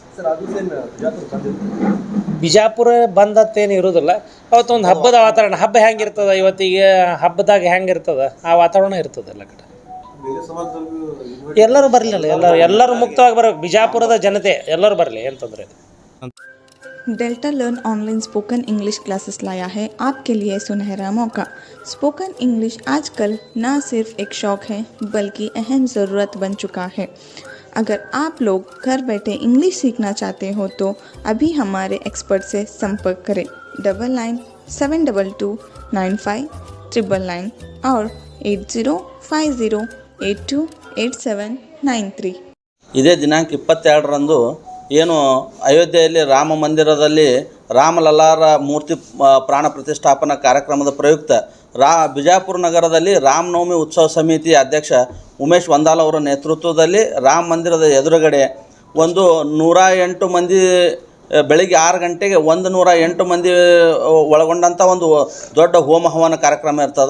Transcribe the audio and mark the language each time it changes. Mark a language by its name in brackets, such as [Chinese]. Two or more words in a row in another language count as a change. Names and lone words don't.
[Kannada] ಬಿಜಾಪುರ ಬಂದತ್ತೇನು ಇರೋದಿಲ್ಲ. ಅವತ್ತೊಂದು ಹಬ್ಬದ ವಾತಾವರಣ, ಹಬ್ಬ ಹೆಂಗಿರ್ತದೆ ಇವತ್ತಿಗೆ, ಹಬ್ಬದಾಗ ಹೆಂಗಿರ್ತದೆ ಆ ವಾತಾವರಣ ಇರ್ತದೆ ಎಲ್ಲ ಕಡೆ. ಎಲ್ಲರೂ ಬರಲಿಲ್ಲ, ಎಲ್ಲರೂ ಮುಕ್ತವಾಗಿ ಬರ್ಬೇಕು. ಬಿಜಾಪುರದ ಜನತೆ ಎಲ್ಲರೂ ಬರಲಿ ಅಂತಂದರೆ [Hindi] डेल्टा लर्न [English] online spoken English classes [Hindi] लाया है आपके लिए सुनहरा मौका। [English] spoken English [Hindi] आजकल न सिर्फ एक शौक है बल्कि अहम ज़रूरत बन चुका है। अगर आप लोग घर बैठे इंग्लिश सीखना चाहते हो तो अभी हमारे एक्सपर्ट से संपर्क करें 9972295999 और 8050828793। [Kannada] ಇದೇ ದಿನಾಂಕ 22ರಂದು ಏನು ಅಯೋಧ್ಯೆಯಲ್ಲಿ ರಾಮ ಮಂದಿರದಲ್ಲಿ ರಾಮಲಲ್ಲಾರ ಮೂರ್ತಿ ಪ್ರಾಣ ಪ್ರತಿಷ್ಠಾಪನಾ ಕಾರ್ಯಕ್ರಮದ ಪ್ರಯುಕ್ತ ಬಿಜಾಪುರ ನಗರದಲ್ಲಿ ರಾಮನವಮಿ ಉತ್ಸವ ಸಮಿತಿ ಅಧ್ಯಕ್ಷ ಉಮೇಶ್ ವಂದಾಲ್ ಅವರ ನೇತೃತ್ವದಲ್ಲಿ ರಾಮ ಮಂದಿರದ ಎದುರುಗಡೆ ಒಂದು 108 ಮಂದಿ ಬೆಳಿಗ್ಗೆ 6 ಗಂಟೆಗೆ 108 ಮಂದಿ ಒಳಗೊಂಡಂಥ ಒಂದು ದೊಡ್ಡ ಹೋಮ ಹವನ ಕಾರ್ಯಕ್ರಮ ಇರ್ತದೆ.